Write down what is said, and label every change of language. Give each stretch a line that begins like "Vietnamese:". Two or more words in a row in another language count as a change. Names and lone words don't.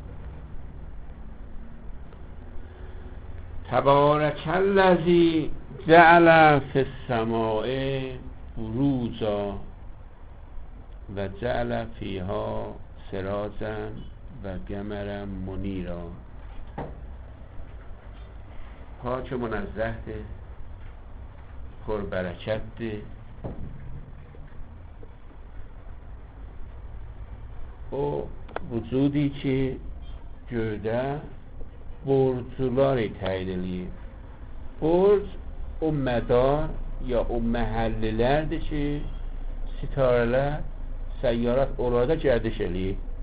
Arabic: تبارك الذي جعل في السماء بروجا وجعل فيها سراجا وقمرا منيرا.
Persian: پاک منزه‌dir,
Azerbaijani: پربرکتdir. O vücudi ki göydə borcuları təyin eləyir. Borc o mədar ya o məhəllilərdir ki sitarələr, səyyarət orada gərdiş eləyir.